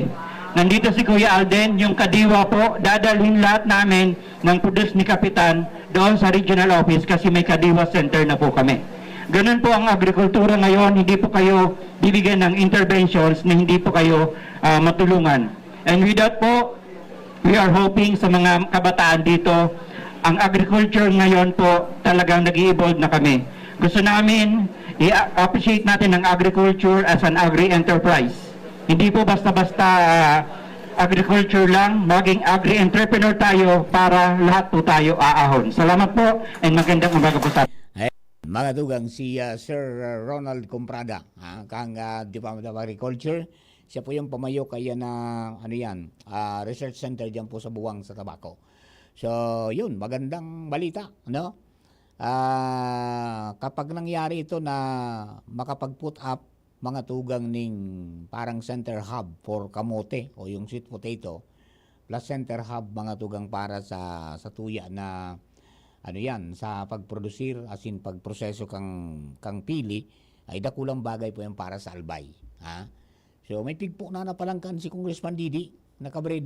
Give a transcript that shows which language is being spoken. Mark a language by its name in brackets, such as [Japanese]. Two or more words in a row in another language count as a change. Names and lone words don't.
[Filipino] Nandito si Kuya Alden, yung kadiwa po, dadalhin lahat namin ng produce ni Kapitan doon sa regional office kasi may kadiwa center na po kami. Ganun po ang agrikultura ngayon, hindi po kayo [English] bibigyan ng interventions [Filipino] na hindi po kayo matulungan. [English] And with that [Filipino] po, [English] we are hoping [Filipino] sa mga kabataan dito, ang agriculture ngayon po talagang nag-i-evolve na kami. Gusto namin i-appreciate natin ang agriculture [English] as an agri-enterprise. [Filipino] Hindi po basta-basta agriculture lang, maging agri-entrepreneur tayo para lahat po tayo aahon. Salamat po and magandang umaga po sa [Bikol] mga tugang si Sir Ronald Comprada, kang Department of Agriculture. Siya po yung pamayo kaya na research center diyan po sa Buwang sa Tabaco. [Filipino] So, yun, magandang balita, no? [Bikol] Kapag nangyari ito na makapag- [English] put up [Bikol] mga tugang ning parang [English] center hub for [Bikol] kamote o yung [English] sweet potato plus center hub [Bikol] mga tugang para sa tuya na sa pagprodusir [English] as in [Bikol] pagproseso kang pili ay dakulang bagay po yan para sa albay. So may pigpo na napalangkan si Congressman Didi na Cabredo.